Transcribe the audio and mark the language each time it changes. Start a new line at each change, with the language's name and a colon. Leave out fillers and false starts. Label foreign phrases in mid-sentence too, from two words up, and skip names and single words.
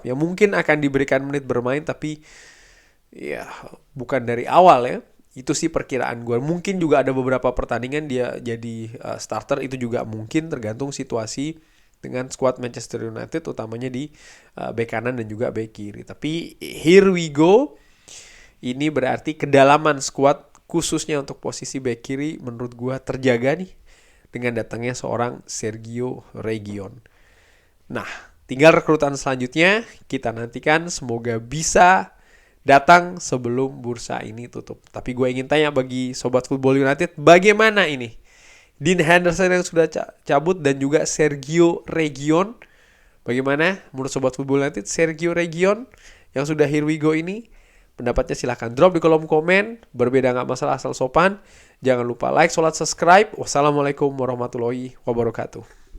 Indonesian: Ya mungkin akan diberikan menit bermain tapi ya bukan dari awal ya. Itu sih perkiraan gue. Mungkin juga ada beberapa pertandingan dia jadi starter, itu juga mungkin tergantung situasi dengan skuad Manchester United utamanya di bek kanan dan juga bek kiri. Tapi
English: here we go.
Indonesian: Ini berarti kedalaman skuad khususnya untuk posisi bek kiri menurut gua terjaga nih dengan datangnya seorang Sergio Reguilon. Nah, tinggal rekrutan selanjutnya kita nantikan, semoga bisa datang sebelum bursa ini tutup. Tapi gue ingin tanya bagi Sobat Football United, bagaimana ini? Dean Henderson yang sudah cabut dan juga Sergio Reguilon. Bagaimana menurut Sobat Football United Sergio Reguilon yang sudah
English: here we go
Indonesian: ini? Pendapatnya silahkan drop di kolom komen. Berbeda nggak masalah asal sopan. Jangan lupa like, sholat, subscribe.
Arabic: Wassalamualaikum warahmatullahi wabarakatuh.